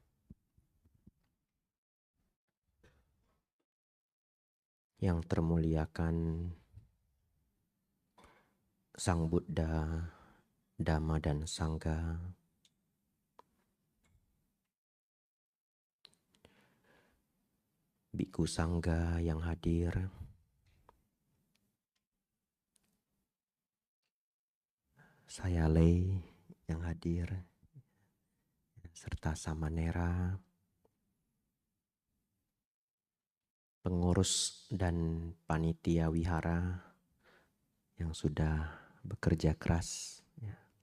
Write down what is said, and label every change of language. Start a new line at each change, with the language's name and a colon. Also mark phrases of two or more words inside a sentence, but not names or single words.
Indonesian: Yang termuliakan Sang Buddha, Dhamma dan Sangha, Bhikkhu Sangha yang hadir, saya Lei yang hadir, serta Samanera, pengurus dan panitia wihara yang sudah bekerja keras, ya.